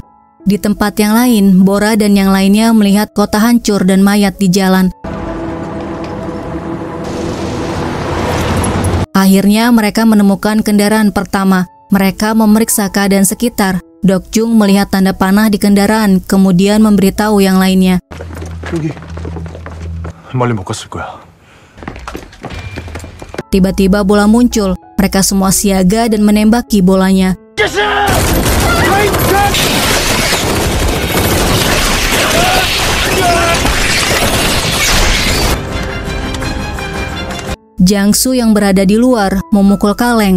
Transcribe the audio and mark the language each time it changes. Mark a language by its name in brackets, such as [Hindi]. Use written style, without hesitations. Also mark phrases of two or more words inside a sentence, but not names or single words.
[Indonesian] Di tempat yang lain, Bora dan yang lainnya melihat kota hancur dan mayat di jalan. Akhirnya mereka menemukan kendaraan pertama. Mereka memeriksa keadaan sekitar. Dok Jung melihat tanda panah di kendaraan, kemudian memberitahu yang lainnya. [Korean] 여기 멀리 못 갔을 거야. [Indonesian] Tiba-tiba bola muncul. Mereka semua siaga dan menembaki bolanya. Jangsu yang berada di luar memukul kaleng.